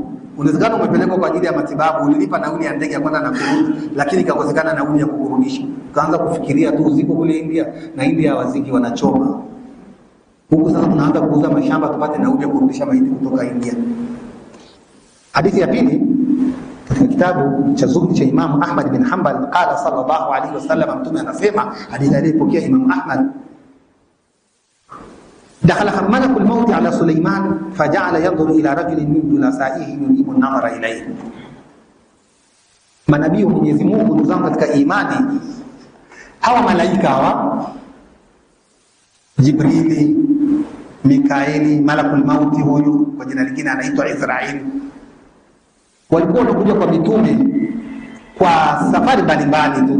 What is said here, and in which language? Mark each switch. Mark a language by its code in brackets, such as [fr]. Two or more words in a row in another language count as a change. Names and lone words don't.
[sw] Unawezekana umepelekwa kwa ajili ya matibabu, ulilipa nauli ya ndege ya kwenda na kurudi, lakini ikakosekana nauli ya kukurudisha. Ukaanza kufikiria tu uziko kule India, na India waziki wanachoma. Huko sasa tunaanza kuuza mashamba tupate nauli ya kurudisha maiti kutoka India. Hadithi ya pili katika kitabu cha Zuhd cha Imam Ahmad bin Hanbal, [ar] قال صلى الله عليه وسلم, [sw] Mtume anasema, hadithi aliyopokea Imam Ahmad, [ar] دخل ملك الموت على سليمان فجعل ينظر إلى رجل من جلسائه يجيب النظر إليه. [sw] Manabii wa Mwenyezi Mungu, ndugu zangu katika imani, hawa malaika hawa Jibrili, Mikaeli, [ar] ملك الموت, [sw] huyu kwa jina lingine anaitwa Israil, walikuwa wanakuja kwa mitume kwa safari mbalimbali tu.